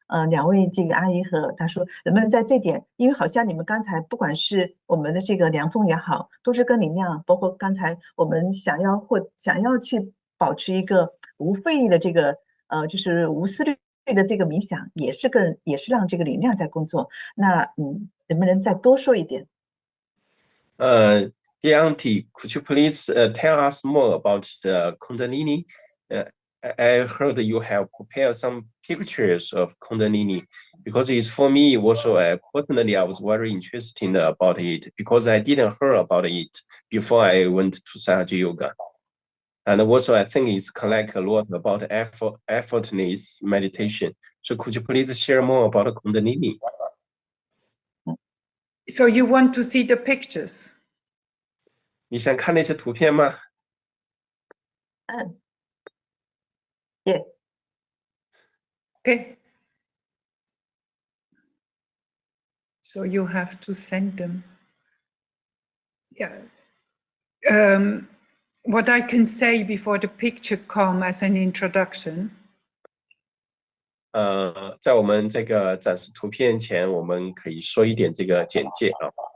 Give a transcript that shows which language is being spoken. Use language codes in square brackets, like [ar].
[zh] 两位这个阿姨和她说，能不能在这点，因为好像你们刚才不管是我们的这个凉风也好，都是跟能量，包括刚才我们想要去保持一个无费力的这个就是无思虑的这个冥想，也是让这个能量在工作。那能不能再多说一点？ [en] Dear Auntie, could you please tell us more about the Kundalini? I heard you have prepared some pictures of Kundalini because it's for me also. Personally, I was very interested about it because I didn't hear about it before I went to Sahaja Yoga. And also, I think it's collect a lot about effortless meditation. So could you please share more about Kundalini? So you want to see the pictures? [zh] 你想看那些图片吗？ [en] Yeah. Okay. So you have to send them. Yeah. What I can say before the picture come as an introduction. [zh] 在我们这个展示图片前，我们可以说一点这个简介啊。